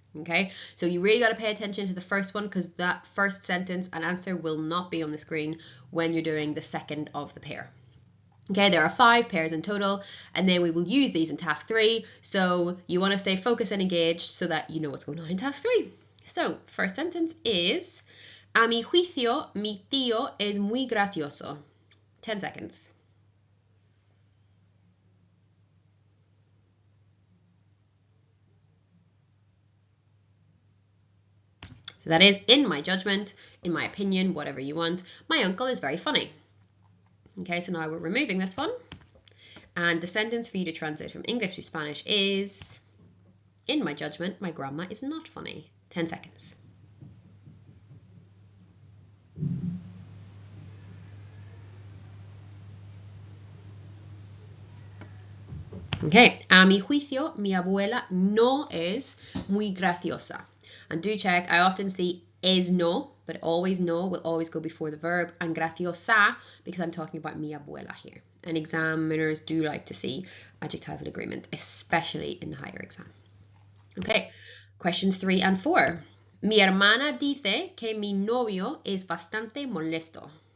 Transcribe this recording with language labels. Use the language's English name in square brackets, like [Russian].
[English] Okay, so you really got to pay attention to the first one, because that first sentence and answer will not be on the screen when you're doing the second of the pair. Okay, there are 5 pairs in total, and then we will use these in task 3. So you want to stay focused and engaged so that you know what's going on in task 3. So first sentence is, [Spanish] a mi juicio, mi tío es muy gracioso. [English] 10 seconds. So that is, in my judgment, in my opinion, whatever you want, my uncle is very funny. Okay, so now we're removing this one. And the sentence for you to translate from English to Spanish is, in my judgment, my grandma is not funny. 10 seconds. [Spanish] A mi juicio, mi abuela no es muy graciosa. [English] And do check, I often see es no, but always no will always go before the verb, and graciosa because I'm talking about mi abuela here. And examiners do like to see adjectival agreement, especially in the higher exam. Okay, questions 3 and 4. [Spanish] Mi hermana dice que mi novio es bastante molesto.